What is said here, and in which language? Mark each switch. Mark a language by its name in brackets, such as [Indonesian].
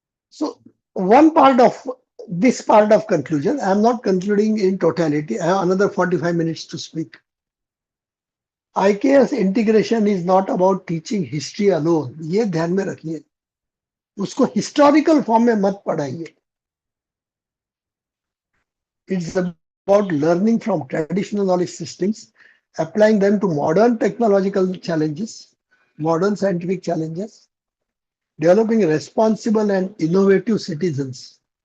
[English] So one part of this part of conclusion, I am not concluding in totality. I have another 45 minutes to speak. IKS integration is not about teaching history alone. [Hindi] ये ध्यान में रखिए. उसको historical form में मत पढ़ाइए. [English] It's about learning from traditional knowledge systems, applying them to modern technological challenges, modern scientific challenges, developing responsible and innovative citizens.